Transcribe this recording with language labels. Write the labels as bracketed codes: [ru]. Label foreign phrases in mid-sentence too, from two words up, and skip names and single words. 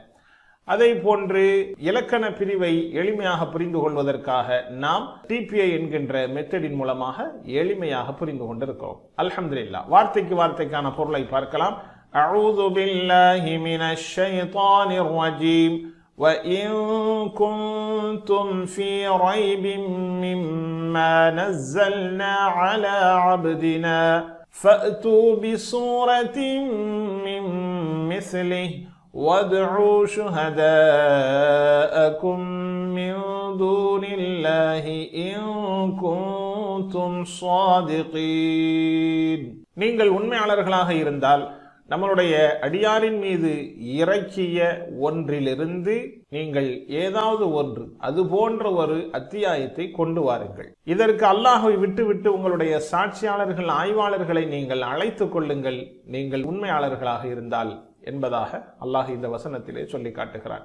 [ta] அதை போன்று இலக்கண பிரிவை எளிமையாக புரிந்து கொள்வதற்காக நாம் டிபிஐ என்கின்ற மெத்தடின் மூலமாக எளிமையாக புரிந்து கொண்டிருக்கிறோம். அல்ஹம்துலில்லாஹ், வார்த்தைக்கு வார்த்தைக்கான பொருளை பார்க்கலாம். [ar] أعوذ بالله من الشيطان الرجيم وَإِن كُنتُمْ فِي رَيْبٍ مِّمَّا نَزَّلْنَا عَلَى عَبْدِنَا فَأْتُوا بِسُورَةٍ مِّن مِّثْلِهِ وَادْعُوا شُهَدَاءَكُم مِّن دُونِ اللَّهِ إِن كُنتُمْ صَادِقِينَ. [ta] நீங்கள் உண்மையாளர்களாக இருந்தால் நம்மளுடைய அடியாரின் மீது இறக்கிய ஒன்றிலிருந்து நீங்கள் ஏதாவது ஒன்று, அது போன்ற ஒரு அத்தியாயத்தை கொண்டு வாருங்கள். இதற்கு அல்லாஹ்வை விட்டுவிட்டு உங்களுடைய சாட்சியாளர்கள், ஆய்வாளர்களை நீங்கள் அழைத்துக் கொள்ளுங்கள், நீங்கள் உண்மையாளர்களாக இருந்தால் என்பதாக அல்லாஹ் இந்த வசனத்திலே சொல்லி காட்டுகிறார்.